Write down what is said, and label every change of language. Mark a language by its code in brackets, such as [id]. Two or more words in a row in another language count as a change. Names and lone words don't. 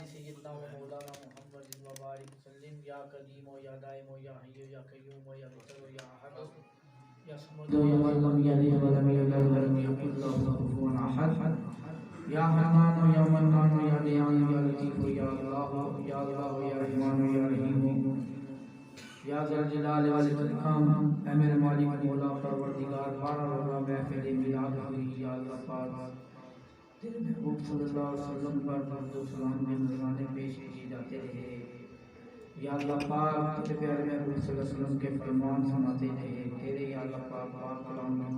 [ar] سیدنا مولانا محمد وبارک وسلم یا قدیم و یا دائم و یا حی و یا قیوم و یا بطر و یا احد یا صمد و یا من لم یلد ولم یولد ولم یکن له کفوا احد یا حنان و یا منان و یا دیان و یا لطیف و یا اللہ و یا رحمان و یا رحیم یا ذل جلال والاکرام [ur] اے میرے مالک مولا پروردگار بارہ روزہ محفل میلاد ہوئی یا اللہ پاک تیرے محبوب صلی اللہ علیہ وسلم پر درود و سلام کے نذرانے پیش کیے جاتے رہے یا اللہ پاک تیرے پیارے محبوب صلی اللہ علیہ وسلم کے فرمان سناتے رہے تیرے یا اللہ پاک پاک کلام کی